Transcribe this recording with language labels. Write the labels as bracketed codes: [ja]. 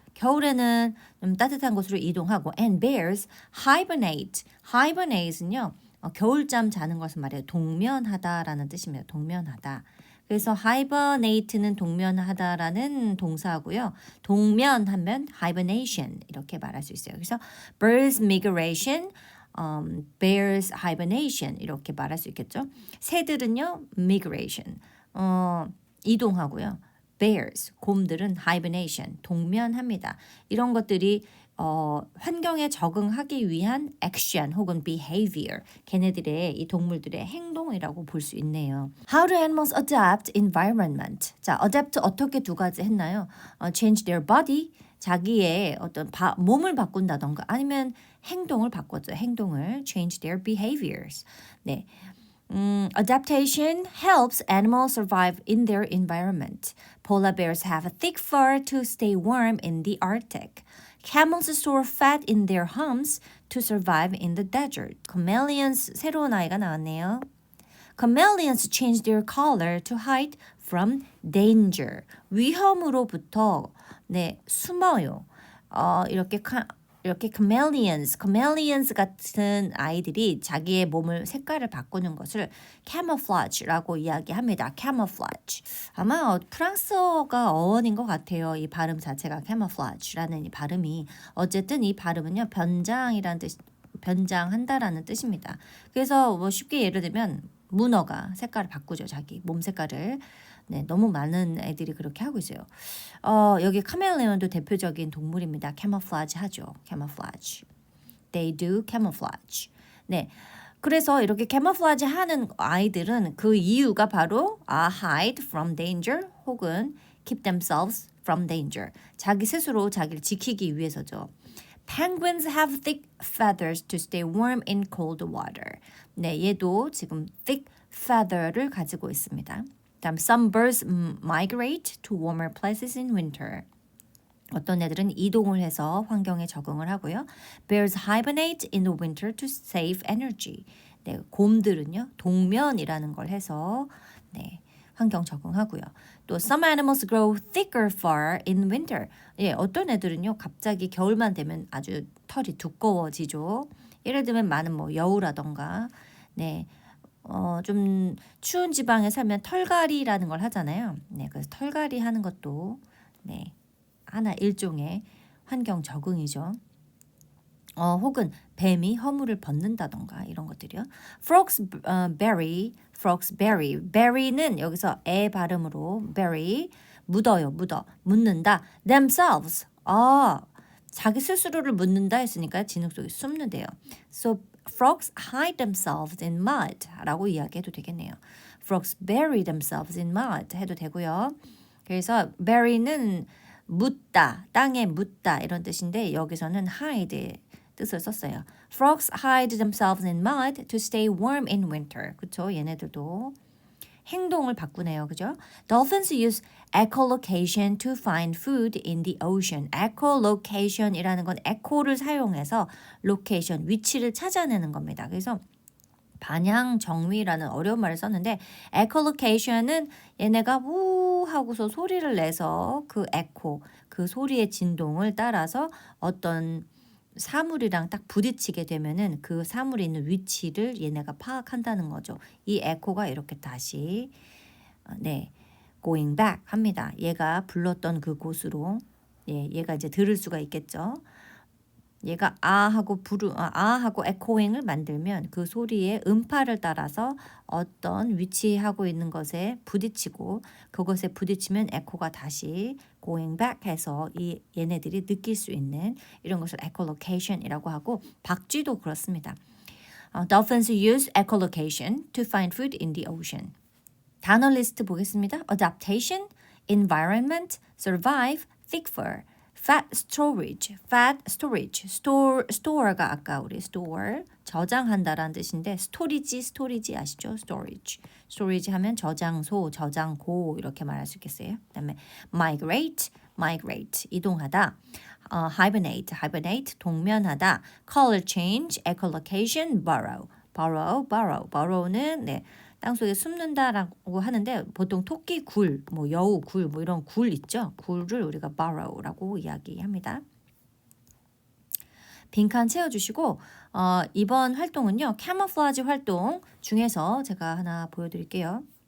[ko] 겨울에는 좀 따뜻한 곳으로 이동하고 [en] and bears hibernate. [ko] hibernate는요. 겨울잠 자는 것을 말해요. 동면하다라는 뜻입니다. 동면하다. 그래서 hibernate는 동면하다라는 동사고요. 동면하면 hibernation 이렇게 말할 수 있어요. 그래서 [en] birds migration bears hibernation [ko] 이렇게 말할 수 있겠죠. 새들은요 migration 이동하고요. bears 곰들은 hibernation 동면합니다. 이런 것들이 환경에 적응하기 위한 action 혹은 behavior 걔네들의 이 동물들의 행동이라고 볼 수 있네요. [en] How do animals adapt environment? [ko] 자, adapt 어떻게 두 가지 했나요? [en] change their body [ko] 자기의 어떤 몸을 바꾼다던가 아니면 행동을 바꿨죠. 행동을 [en] change their behaviors. [ko] 네. [en] Adaptation helps animals survive in their environment. Polar bears have a thick fur to stay warm in the Arctic. Camels store fat in their humps to survive in the desert. [ko] Chameleons 새로운 아이가 나왔네요. [en] Chameleons change their color to hide from danger. [ko] 위험으로부터 숨어요. 이렇게 이렇게 chameleons 같은 아이들이 자기의 몸을 색깔을 바꾸는 것을 camouflage라고 이야기합니다. [en] camouflage. [ko] 아마 프랑스어가 어원인 것 같아요. 이 발음 자체가 camouflage라는 이 발음이. 어쨌든 이 발음은요. 변장이라는 뜻, 변장한다라는 뜻입니다. 그래서 뭐 쉽게 예를 들면 문어가 색깔을 바꾸죠. 자기 몸 색깔을. 네, 너무 많은 애들이 그렇게 하고 있어요. 여기 카멜레온도 대표적인 동물입니다. camouflage 하죠. [en] camouflage. They do camouflage. 네. [ko] 그래서 이렇게 camouflage 하는 아이들은 그 이유가 바로 [en] hide from danger [ko] 혹은 [en] keep themselves from danger. [ko] 자기 스스로 자기를 지키기 위해서죠. [en] Penguins have thick feathers to stay warm in cold water. [ko] 네, 얘도 지금 thick feather를 가지고 있습니다. 다음 [en] some birds migrate to warmer places in winter. [ko] 어떤 애들은 이동을 해서 환경에 적응을 하고요. [en] Bears hibernate in the winter to save energy. [ko] 네, 곰들은요. 동면이라는 걸 해서 네, 환경 적응하고요. [en] 또 some animals grow thicker fur in winter. [ko] 예, 어떤 애들은요. 갑자기 겨울만 되면 아주 털이 두꺼워지죠. 예를 들면 많은 뭐 여우라던가 네. 좀 추운 지방에 살면 털갈이라는 걸 하잖아요. 네, 그래서 털갈이 하는 것도 네, 하나 일종의 환경 적응이죠. 혹은 뱀이 허물을 벗는다던가 이런 것들이요. [en] Frogs berry. [ko] berry는 여기서 에 발음으로 berry 묻어요, 묻는다. [en] themselves. [ko] 자기 스스로를 묻는다 했으니까 진흙 속에 숨는데요. [en] So frogs hide themselves in mud 라고 이야기해도 되겠네요. Frogs bury themselves in mud 해도 되고요. [ko] 그래서 bury는 묻다, 땅에 묻다 이런 뜻인데 여기서는 hide 뜻을 썼어요. [en] Frogs hide themselves in mud to stay warm in winter. [ko] 그쵸? 얘네들도 행동을 바꾸네요. 그죠? [en] Dolphins use echolocation to find food in the ocean. [ko] echolocation이라는 건 echo를 사용해서 location, 위치를 찾아내는 겁니다. 그래서 반향 정위라는 어려운 말을 썼는데 echolocation은 얘네가 우 하고서 소리를 내서 그 echo, 그 소리의 진동을 따라서 어떤 사물이랑 딱 부딪히게 되면은 그 사물이 있는 위치를 얘네가 파악한다는 거죠. 이 에코가 이렇게 다시 네, [en] going back [ko] 합니다. 얘가 불렀던 그 곳으로 얘가 이제 들을 수가 있겠죠. 얘가 하고 하고 에코잉을 만들면 그 소리의 음파를 따라서 어떤 위치하고 있는 것에 부딪히고 그것에 부딪히면 에코가 다시 [en] going back [ko] 해서 얘네들이 느낄 수 있는 이런 것을 echolocation이라고 하고 박쥐도 그렇습니다. [en] Dolphins use echolocation to find food in the ocean. [ko] 단어 리스트 보겠습니다. [en] Adaptation, environment, survive, thick fur. [ko] Fat storage, store가 아까 우리 store 저장한다라는 뜻인데 스토리지 아시죠? storage 하면 저장소, 저장고 이렇게 말할 수 있겠어요. [en] 그다음에 migrate 이동하다, hibernate 동면하다, color change, echolocation, burrow는 네. [ko] 땅속에 숨는다라고 하는데 보통 토끼 굴, 뭐 여우 굴, 뭐 이런 굴 있죠. 굴을 우리가 burrow라고 이야기합니다. 빈칸 채워주시고 이번 활동은요. camouflage 활동 중에서 제가 하나 보여드릴게요.